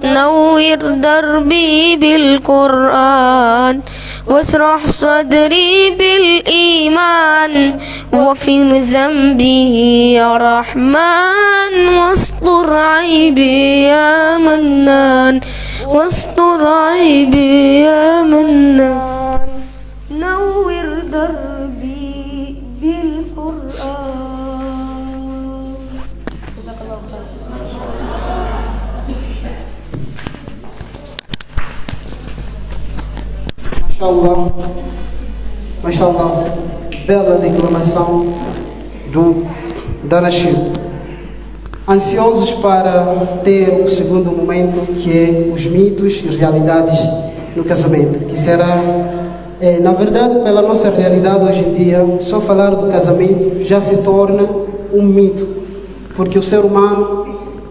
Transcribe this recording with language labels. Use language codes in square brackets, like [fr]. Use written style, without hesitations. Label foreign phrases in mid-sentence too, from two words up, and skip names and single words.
[ar] نور دربي بالقرآن واشرح صدري بالإيمان وفي ذنبي يا رحمن واستر عيبي يا منان واستر عيبي يا منان نور دربي بالقرآن. جزاك الله خير. [pt] Mashallah, bela declamação da Nasheed. Ansiosos para ter o segundo momento, que é os mitos e realidades no casamento, que será, na verdade, pela nossa realidade hoje em dia, só falar do casamento já se torna um mito, porque o ser humano,